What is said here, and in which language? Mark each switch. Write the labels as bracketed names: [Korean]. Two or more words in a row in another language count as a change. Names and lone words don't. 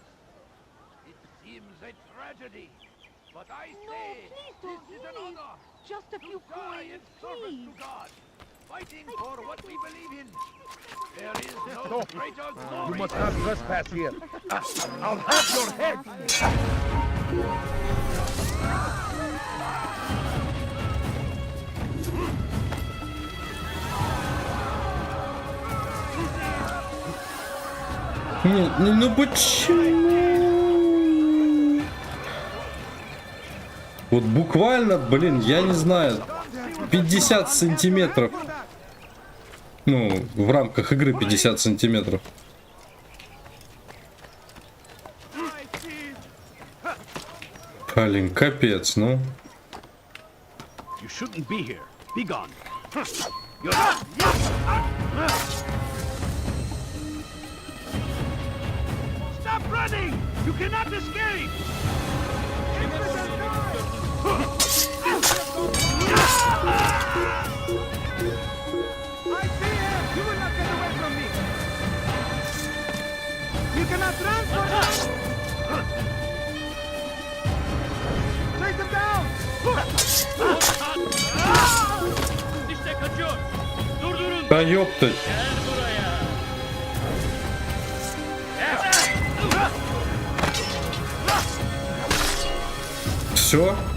[English] It seems a tragedy, but I say this is an honor. Just a few Die in coins, service please. to God, fighting for what we believe in. There is no greater glory. You must not trespass here. I'll have your head. [Russian] Ну почему? Вот буквально, блин, я не знаю, 50 сантиметров. Ну, в рамках игры 50 сантиметров. Блин, капец, ну. [English] You shouldn't be here. Be gone. Stop running! You cannot escape! I see him! You will not get away from me! You cannot run from us! Take him down! [Turkish] İşte kaçıyor. Durdurun. [Russian] Да ёптать. [Turkish] Gel buraya. [Russian] Все?